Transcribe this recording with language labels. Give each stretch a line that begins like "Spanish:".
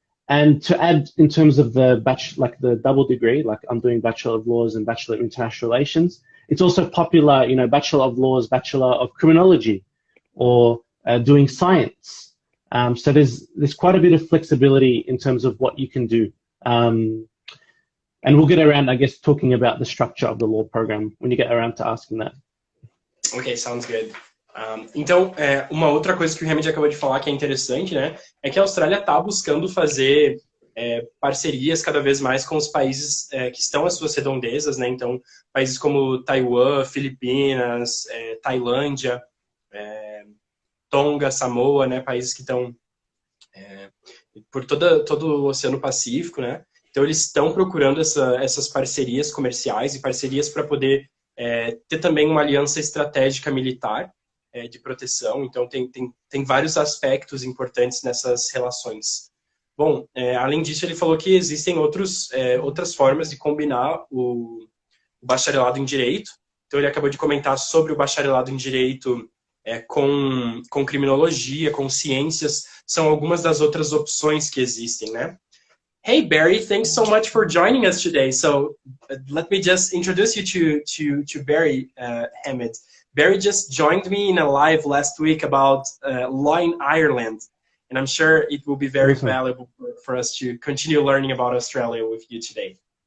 English: And to add, in terms of the the double degree, like I'm doing Bachelor of Laws and Bachelor of International Relations, it's also popular, Bachelor of Laws, Bachelor of Criminology, or doing science. So there's quite a bit of flexibility in terms of what you can do. And we'll get around, I guess, talking about the structure of the law program when you get around to asking that. Okay, sounds good.
Portuguese: Então, uma outra coisa que o Hamed acabou de falar que é interessante, né, é que a Austrália está buscando fazer parcerias cada vez mais com os países que estão às suas redondezas, né, então, países como Taiwan, Filipinas, Tailândia, Tonga, Samoa, né, países que estão por todo o Oceano Pacífico, né, então eles estão procurando essas parcerias comerciais e parcerias para poder ter também uma aliança estratégica militar, de proteção, então tem vários aspectos importantes nessas relações. Bom, além disso, ele falou que existem outras formas de combinar o bacharelado em Direito, então ele acabou de comentar sobre o bacharelado em Direito com criminologia, com ciências, são algumas das outras opções que existem, né?
English: Hey, Barry, thanks so much for joining us today. So let me just introduce you to Barry Hamed. Barry just joined me in a live last week about law in Ireland, and I'm sure it will be very valuable for us to continue learning about Australia with you today.